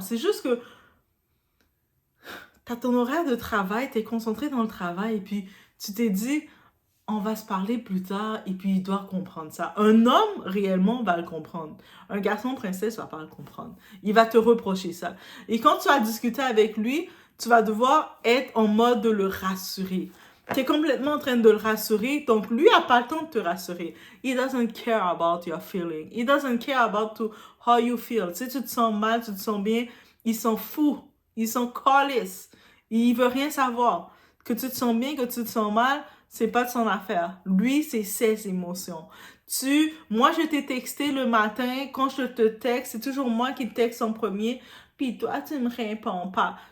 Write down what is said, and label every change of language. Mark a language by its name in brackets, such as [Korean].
[French] C'est juste que tu as ton horaire de travail, tu es concentré dans le travail et puis tu t'es dit « On va se parler plus tard. » Et puis, il doit comprendre ça. Un homme, réellement, va le comprendre. Un garçon princesse va pas le comprendre. Il va te reprocher ça. Et quand tu vas discuter avec lui, tu vas devoir être en mode de le rassurer. Tu es complètement en train de le rassurer, donc lui n'a pas le temps de te rassurer. [English] He doesn't care about your feeling. He doesn't care about how you feel. [French] Tu sais, tu te sens mal, tu te sens bien, il s'en fout. Ils sont callis. Il veut rien savoir. Que tu te sens bien, que tu te sens mal, c'est pas de son affaire. Lui, c'est ses émotions. Moi, je t'ai texté le matin, quand je te texte, c'est toujours moi qui te texte en premier, puis toi, tu me réponds pas.